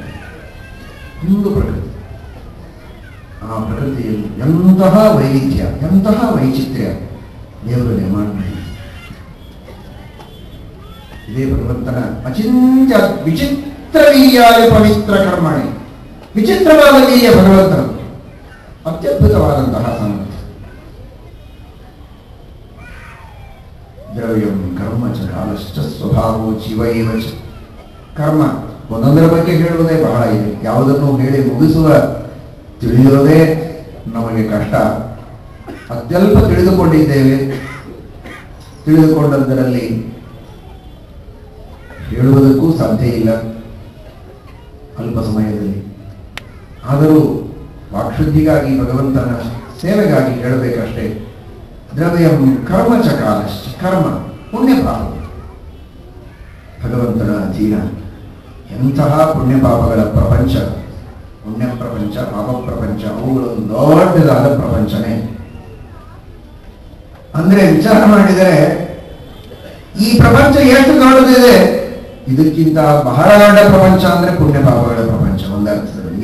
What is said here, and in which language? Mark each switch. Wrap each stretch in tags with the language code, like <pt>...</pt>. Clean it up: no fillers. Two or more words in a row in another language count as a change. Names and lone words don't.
<kn>ಒಂದು ಪ್ರಕೃತಿ, ಆ ಪ್ರಕೃತಿಯಲ್ಲಿ ಎಂತಹ ವೈವಿಧ್ಯ, ಎಂತಹ ವೈಚಿತ್ರ್ಯ ದೇವರು ನಿರ್ಮಾಣ ಮಾಡಿ. ಇದೇ ಭಗವಂತನ</kn> <sa>ಅಚಿಂತ್ಯ ವಿಚಿತ್ರ ವೀರ್ಯಾಯ ಪವಿತ್ರ ಕರ್ಮಣೆ.</sa> <kn>ವಿಚಿತ್ರವಾದ ವೀರ್ಯ ಭಗವಂತನ, ಅತ್ಯದ್ಭುತವಾದಂತಹ ಸಾಮರ್ಥ್ಯ.</kn> <sa>ದ್ರವ್ಯಂ ಕರ್ಮ ಚ ಕಾಲಶ್ಚ ಸ್ವಭಾವೋ ಜೀವೈವ ಚ.</sa> <kn>ಕರ್ಮ ಒಂದೊಂದರ ಬಗ್ಗೆ ಹೇಳುವುದೇ ಬಹಳ ಇದೆ. ಯಾವುದನ್ನು ಹೇಳಿ ಮುಗಿಸುವ ತಿಳಿಯೋದೇ ನಮಗೆ ಕಷ್ಟ. ಅತ್ಯಲ್ಪ ತಿಳಿದುಕೊಂಡಿದ್ದೇವೆ. ತಿಳಿದುಕೊಂಡದ್ದರಲ್ಲಿ ಹೇಳುವುದಕ್ಕೂ ಸಾಧ್ಯ ಇಲ್ಲ ಅಲ್ಪ ಸಮಯದಲ್ಲಿ. ಆದರೂ ವಾಕ್ಶುದ್ಧಿಗಾಗಿ, ಭಗವಂತನ ಸೇವೆಗಾಗಿ ಹೇಳಬೇಕಷ್ಟೇ.</kn> <sa>ದ್ರವ್ಯಂ ಕರ್ಮ ಚ ಕಾಲಶ್ಚ.</sa> <kn>ಕರ್ಮ ಪುಣ್ಯ ಪಾಪ, ಭಗವಂತನ ಅಧೀನ. ಎಂತಹ ಪುಣ್ಯ ಪಾಪಗಳ ಪ್ರಪಂಚ, ಪುಣ್ಯ ಪ್ರಪಂಚ, ಪಾಪ ಪ್ರಪಂಚ, ಅವುಗಳೊಂದು ದೊಡ್ಡದಾದ ಪ್ರಪಂಚನೇ. ಅಂದ್ರೆ ವಿಚಾರ ಮಾಡಿದರೆ ಈ ಪ್ರಪಂಚ ಎಷ್ಟು ದೊಡ್ಡದಿದೆ, ಇದಕ್ಕಿಂತ ಬಹಳ ದೊಡ್ಡ ಪ್ರಪಂಚ ಅಂದ್ರೆ ಪುಣ್ಯ ಪಾಪಗಳ ಪ್ರಪಂಚ ಒಂದರ್ಥದಲ್ಲಿ.</kn>